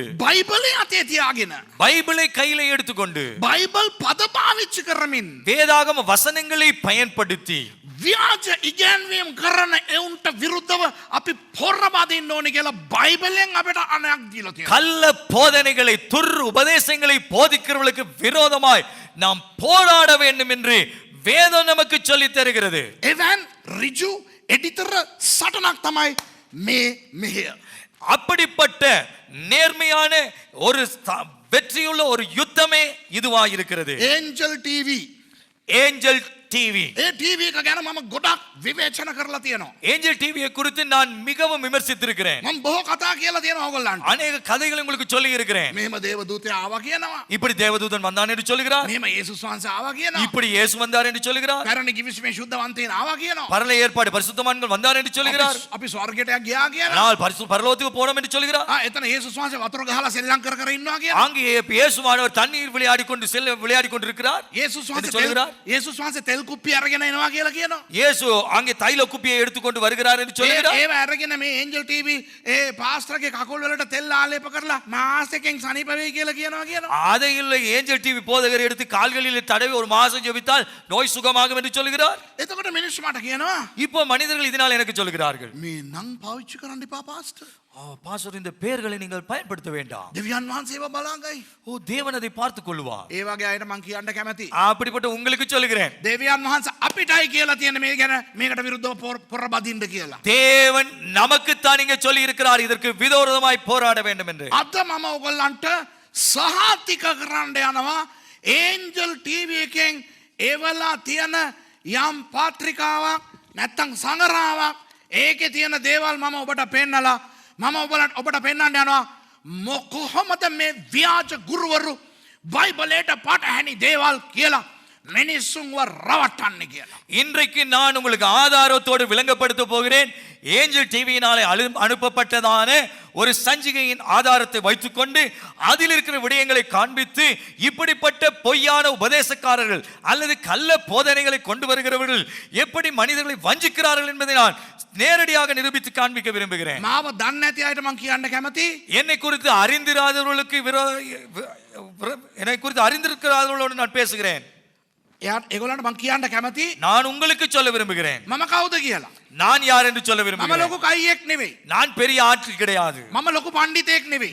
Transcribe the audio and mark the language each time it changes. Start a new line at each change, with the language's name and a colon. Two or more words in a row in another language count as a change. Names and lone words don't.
Sinhala: බයිබලේ අතේ තියාගෙන
Tamil: பைபிளை கையில எடுத்துக்கொண்டு
Sinhala: බයිබල් පද පාවිච්චි කරමින්
Tamil: வேதாகம வசனங்களை பயன்படுத்தி
Sinhala: ව්‍යාජ ඉගැන්වීම් කරන එවුන්ට විරුද්ධව අපි පොර බදින්න ඕනේ කියලා බයිබලෙන් අපිට අනයක් දීලා තියෙනවා.
Tamil: கள்ள போதனைகளை துர் உபதேசங்களை போதிக்கிறவர்களுக்கு விரோதமாய் நாம் போராட வேண்டும் என்று வேதம் நமக்கு சொல்லித் தருகிறது.
Sinhala: එවන් ඍජු එඩිතර සටනක් තමයි මේ මෙහෙය.
Tamil: அப்படிப்பட்ட நேர்மையான ஒரு வெற்றியுள்ள ஒரு யுத்தமே இதுவாக இருக்கிறது.
Sinhala: ඒන්ජල් ටීවී
Tamil: ஏஞ்சல் டிவி.
Sinhala: ඒ ටීවී එක ගැන මම ගොඩක් විවේචන කරලා තියෙනවා.
Tamil: ஏஞ்சல் டிவியை குறித்து நான் மிகவும் விமர்சித்திருக்கிறேன்.
Sinhala: මම බොහෝ කතා කියලා තියෙනවා ඕගොල්ලන්ට.
Tamil: அநேக கதைகளை உங்களுக்கு சொல்லி இருக்கிறேன்.
Sinhala: මෙහෙම දේවදූතයා ආවා කියනවා.
Tamil: இப்படி தேவதூதன் வந்தான் என்று சொல்லுகிறார்.
Sinhala: මෙහෙම යේසුස් වහන්සේ ආවා කියනවා.
Tamil: இப்படி இயேசு வந்தார் என்று சொல்லுகிறார்.
Sinhala: පැරණි කිවිසුමේ සුද්ධවන්තයන් ආවා කියනවා.
Tamil: பரல ஏற்பாடு பரிசுத்தவான்கள் வந்தார் என்று சொல்லுகிறார்.
Sinhala: අපි ස්වර්ගයට ගියා කියනවා.
Tamil: ஆனால் பரலோகத்துக்கு போனோம் என்று சொல்லுகிறார்.
Sinhala: එතන යේසුස් වහන්සේ වතුර ගහලා සෙල්ලම් කර කර ඉන්නවා කියනවා.
Tamil: அங்கே இயேசுவானவர் தண்ணீர் விளையாடி கொண்டிருக்கிறார்.
Sinhala: යේසුස්
Tamil: என்று சொல்லுகிறார்.
Sinhala: වහන්සේ තෙල් කුප්පිය අරගෙන එනවා කියලා කියනවා.
Tamil: இயேசு அங்கே தைல குப்பியை எடுத்துக்கொண்டு வருகிறார் என்று சொல்லுகிறார்.
Sinhala: ඒව අරගෙන මේ ඒන්ජල් ටීවී ඒ පාස්ටර්ගේ කකුල් වලට තෙල් ආලේප කරලා මාස එකෙන් සනීප වෙයි කියලා කියනවා.
Tamil: அதை இல்லை ஏஞ்சல் டிவி போதகர் எடுத்து கால்களில் தடவி ஒரு மாசம் ஜெபித்தால் நோய் சுகமாகும் என்று சொல்லுகிறார்.
Sinhala: එතකොට මිනිස්සු මට කියනවා
Tamil: இப்போ மனிதர்கள் இதனால் எனக்கு சொல்லுகிறார்கள்,
Sinhala: මේ නම් පාවිච්චි කරන්න එපා පාස්ටර්.
Tamil: பாஸ்டர் இந்த பெயர்களை நீங்கள் பயன்படுத்த வேண்டாம்.
Sinhala: දෙවියන් වහන්සේව බලාගයි.
Tamil: ஓ தேவன் அதை பார்த்துக் கொள்வார்.
Sinhala: ඒ වගේ අයට මං කියන්න කැමතියි.
Tamil: அப்படிப்பட்ட உங்களுக்கு சொல்லுகிறேன்,
Sinhala: දෙවියන් වහන්සේ අපිටයි කියලා තියෙන මේ ගැන මේකට විරුද්ධව පොර බදින්න කියලා.
Tamil: தேவன் நமக்குத்தான் இங்கே சொல்லி இருக்கிறார் இதற்கு விரோதமாய் போராட வேண்டும் என்று.
Sinhala: අද මම ඔයගොල්ලන්ට සහතික කරන්න යනවා ඒන්ජල් ටීවී එකෙන් එවලා තියෙන යම් පත්‍රිකාවක් නැත්තම් සංගරාවක් ඒකේ තියෙන දේවල් මම ඔබට පෙන්නලා මම ඔබට පෙන්නන්න යනවා කොහොමද මේ ව්‍යාජ ගුරුවරු බයිබලයට පටහැනි දේවල් කියලා මිනිස්සුන්ව රවට්ටන්නේ කියලා.
Tamil: இன்றைக்கு நான் உங்களுக்கு ஆதாரத்தோடு விளங்கப்படுத்த போகிறேன். ஏஞ்சல் டிவியினாலே அனுப்பப்பட்டதான ஒரு சஞ்சிகையின் ஆதாரத்தை வைத்துக்கொண்டு அதில் இருக்கிற விடயங்களை காண்பித்து இப்படிப்பட்ட பொய்யான உபதேசக்காரர்கள் அல்லது கள்ள போதனைகளை கொண்டு வருகிறவர்கள் எப்படி மனிதர்களை வஞ்சிக்கிறார்கள் என்பதை நான் நேரடியாக நிரூபித்து காண்பிக்க விரும்புகிறேன்.
Sinhala: මාව දන්නේ නැති අයට මං කියන්න කැමතියි.
Tamil: என்னை குறித்து அறிந்திராதவர்களுக்கு என்னை குறித்து அறிந்திருக்கிறவர்களோடு நான் பேசுகிறேன்.
Sinhala: ඒගොල්ලන්ට මං කියන්න කැමතියි.
Tamil: நான் உங்களுக்கு சொல்ல விரும்புகிறேன்,
Sinhala: මම කවුද කියලා.
Tamil: நான் யார் என்று சொல்ல
Sinhala: මම
Tamil: விரும்புகிறேன்.
Sinhala: ලොකු කයියෙක් නෙවෙයි.
Tamil: நான் பெரிய ஆட்கள் கிடையாது,
Sinhala: මම ලොකු පණ්ඩිතයෙක් නෙවෙයි.